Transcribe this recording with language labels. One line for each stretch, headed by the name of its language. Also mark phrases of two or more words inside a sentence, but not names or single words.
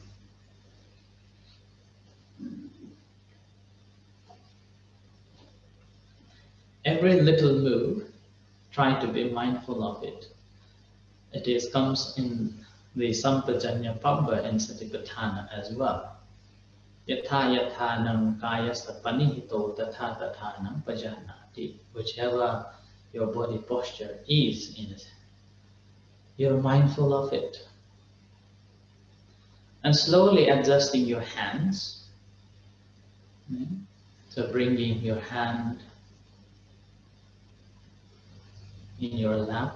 English: Every little move, try to be mindful of it. It comes in the Sampajanya Pabba in Satipatthana as well.
Pali: Yatha yathanam kayasa panihito tatha tathanam pajanati.
English: Whichever your body posture is in it, you're mindful of it. And slowly adjusting your hands. So bringing your hand in your lap.